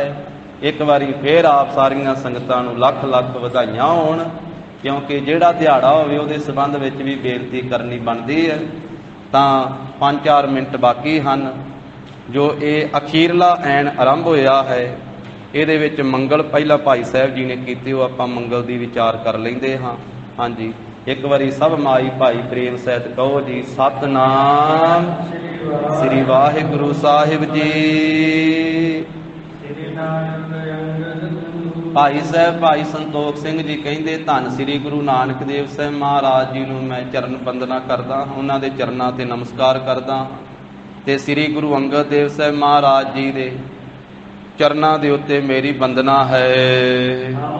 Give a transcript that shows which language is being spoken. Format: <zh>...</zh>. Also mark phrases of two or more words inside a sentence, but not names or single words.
<pa>ਇੱਕ ਬਾਰੀ ਫਿਰ ਆਪ ਸਾਰੀਆਂ ਸੰਗਤਾਂ ਨੂੰ ਲੱਖ ਲੱਖ ਵਧਾਈਆਂ ਹੋਣ, ਕਿਉਂਕਿ ਜਿਹੜਾ ਦਿਹਾੜਾ ਹੋਵੇ ਉਹਦੇ ਸੰਬੰਧ ਵਿੱਚ ਭੀ ਬੇਨਤੀ ਕਰਨੀ ਬਣਦੀ ਹੈ। ਤਾਂ 5-4 ਮਿੰਟ ਬਾਕੀ ਹਨ ਜੋ ਯੇ ਅਖੀਰਲਾ ਐਨ ਆਰੰਭ ਹੋਇਆ ਹੈ। ਇਹਦੇ ਵਿੱਚ ਮੰਗਲ ਪਹਿਲਾ ਭਾਈ ਸਾਹਬ ਜੀ ਨੇ ਕੀਤੇ, ਵੋ ਆਪਾਂ ਮੰਗਲ ਦੀ ਵਿਚਾਰ ਕਰ ਲੈਂਦੇ ਹਾਂ। ਹਾਂ ਜੀ, ਇੱਕ ਬਾਰੀ ਸਭ ਮਾਈ ਭਾਈ ਪ੍ਰੇਮ ਸਹਿਤ ਕਹੋ ਜੀ, ਸਤਨਾਮ ਸ਼੍ਰੀ ਵਾਹਿਗੁਰੂ ਸਾਹਿਬ ਜੀ। ਭਾਈ ਸਾਹਬ ਭਾਈ ਸੰਤੋਖ ਸਿੰਘ ਜੀ ਕਹਿੰਦੇ ਧੰਨ ਸ਼੍ਰੀ ਗੁਰੂ ਨਾਨਕ ਦੇਵ ਸਾਹਬ ਮਹਾਰਾਜ ਜੀ ਨੂੰ ਮੈਂ ਚਰਨ ਵੰਦਨਾ ਕਰਦਾ, ਉਨ੍ਹਾਂ ਦੇ ਚਰਨਾਂ ਤੇ ਨਮਸਕਾਰ ਕਰਦਾ, ਤੇ ਸ਼੍ਰੀ ਗੁਰੂ ਅੰਗਦ ਦੇਵ ਸਾਹਬ ਮਹਾਰਾਜ ਜੀ ਦੇ ਚਰਨਾਂ ਦੇ ਉੱਤੇ ਮੇਰੀ ਵੰਦਨਾ ਹੈ।</pa>